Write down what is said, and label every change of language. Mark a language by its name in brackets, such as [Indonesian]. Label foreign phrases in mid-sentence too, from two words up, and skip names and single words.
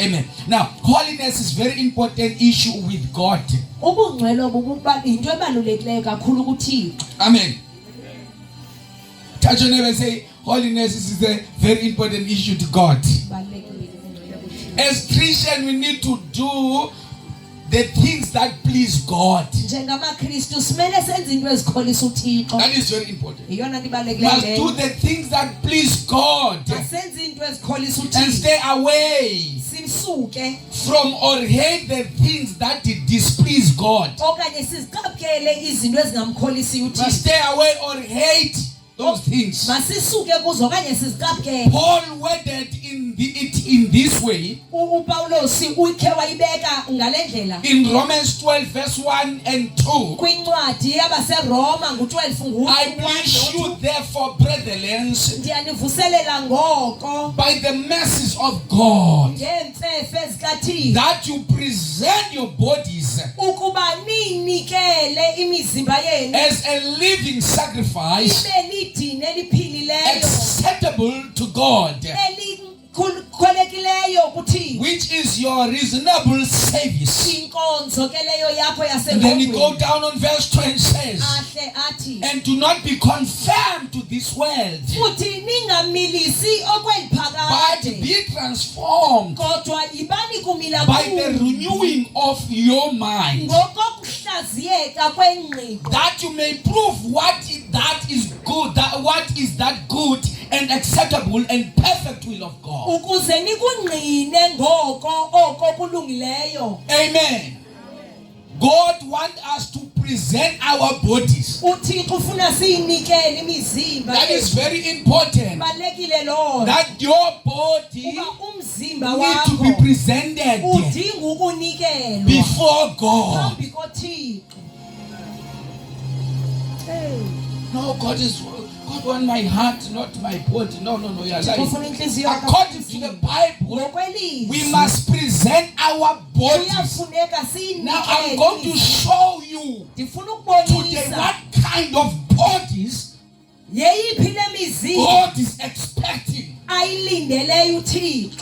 [English] Amen. Now, holiness is very important issue with God. [Xhosa] Ubungcwele bokuba into ebalulekileyo kakhulu kuThixo. [English] Amen. Touch your neighbor and say, holiness is a very important issue to God. As Christians, we need to do the things that please God. [Xhosa] NjengamaKristu simele senze into ezikholisa uThixo. [English] That is very important. [Xhosa] Iyona nto [English] Must do [Xhosa] ibalulekileyo. [English] the things that please God [Xhosa] Asenze into ezikholisa [English] and [Xhosa] uThixo. [English] stay away [Xhosa] Simsuke [English] from or hate the things that displease God. [Xhosa] okanye siziqaphele izinto ezingamkholisi [English] Must [Xhosa] uThixo. [English] stay away or hate those things. [Xhosa] Masisuke kuzo okanye siziqaphele. [English] Paul worded it in this way [Xhosa] uPawulos ukhe wayibeka ngalendlela. [English] in Romans 12 verse 1 and 2. [Xhosa] Kwincwadi yabaseRoma ngo-12 [English] I bless you therefore, brethren, [Xhosa] ndiyanivuselela ngoko [English] by the mercies of God, [Xhosa] ngeemfefe zikaThixo [English] that you present your bodies [Xhosa] ukuba niyinikele imizimba yenu [English] as a living sacrifice [Xhosa] ibe lidini eliphilileyo [English] acceptable to God, [Xhosa] elikholekileyo kuThixo, [English] which is your reasonable service. [Xhosa] inkonzo ke leyo yakho [English] And then you go [Xhosa] yasengqondweni. [English] down on verse 2 and says, [Xhosa] Ahle athi [English] and do not be conformed to this world, [Xhosa] futhi ningamilisi okweli [English] but [Xhosa] phakade [English] be transformed [Xhosa] kodwa yibani kumila [English] by the renewing of your mind, [Xhosa] ngokokuhlaziyeka kwengqiqo [English] that you may prove what is that good and acceptable and perfect will of God. [Xhosa] ukuze nikungqine ngoko oko kulungileyo. [English] Amen. God wants us to present our bodies. [Xhosa] uThixo ufuna siyinikele imizimba [English] That is very important. [Xhosa] balekile lo [English] That your body [Xhosa] uba umzimba [English] needs to be [Xhosa] wakho [English] presented [Xhosa] udinga ukunikelwa [English] before God. [Xhosa] phambi koThixo. [English] No, God wants my heart, not my body. No, you are lying. [Xhosa] Ufuna inhliziyo yakho. [English] According to the Bible, [Xhosa] Ngokwelizwi, [English] we must present our bodies. [Xhosa] kuyafuneka [English] Now I'm going to [Xhosa] siyinikele. [English] show you [Xhosa] Ndifuna [English] today [Xhosa] ukubonisa [English] what kind of bodies [Xhosa] yeyiphi le mizimba [English] God is expecting. [Xhosa] ayilindeleyo uThixo.